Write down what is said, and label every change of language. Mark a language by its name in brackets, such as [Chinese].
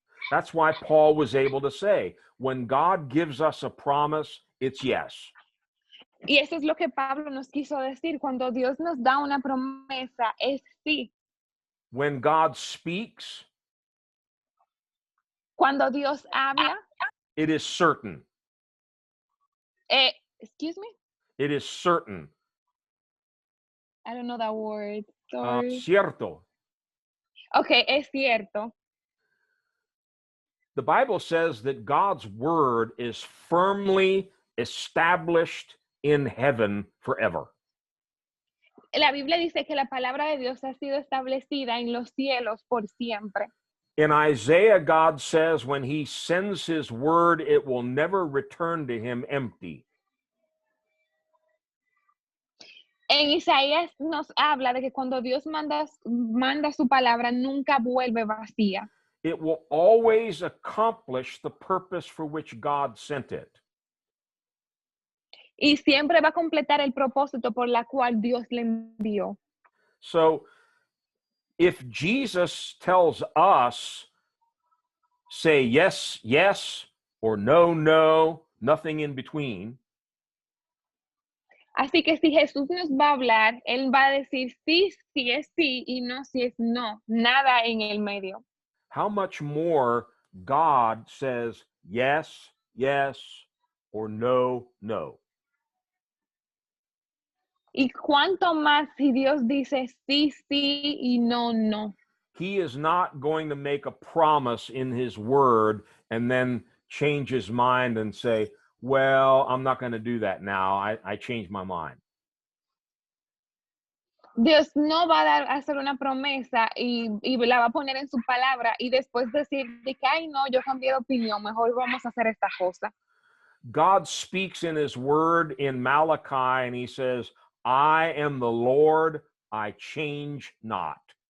[English] That's why Paul was able to say, when God gives us a promise, it's yes. [Spanish] Y eso es lo que Pablo nos quiso decir. Cuando Dios nos da una promesa, es sí. [English] When God speaks, [Spanish] Cuando Dios habla, [English] it is certain. excuse me? It is certain. I don't know that word. Sorry. [Spanish] Cierto. Okay, es cierto. [English] The Bible says that God's word is firmly established in heaven forever. [Spanish] La Biblia dice que la palabra de Dios ha sido establecida en los cielos por siempre. [English] In Isaiah, God says when he sends his word, it will never return to him empty. [Spanish] En Isaías nos habla de que cuando Dios manda su palabra, nunca vuelve vacía. [English] It will always accomplish the purpose for which God sent it. [Spanish] Y siempre va a completar el propósito por la cual Dios le envió. [English] So, if Jesus tells us, say yes, yes, or no, no, nothing in between. [Spanish] Así que si Jesús nos va a hablar, Él va a decir sí, sí es sí y no, si es no, nada en el medio. [English] How much more God says yes, yes, or no, no. [Spanish] Y cuánto más si Dios dice sí, sí y no, no. [English] He is not going to make a promise in his word and then change his mind and say, well, I'm not going to do that now. I changed my mind. [Spanish] Dios no va a hacer una promesa y la va a poner en su palabra y después decir de que, ay, no, yo cambié de opinión, mejor vamos a hacer esta cosa. [English] God speaks in his word in Malachi and he says, I am the Lord, I change not.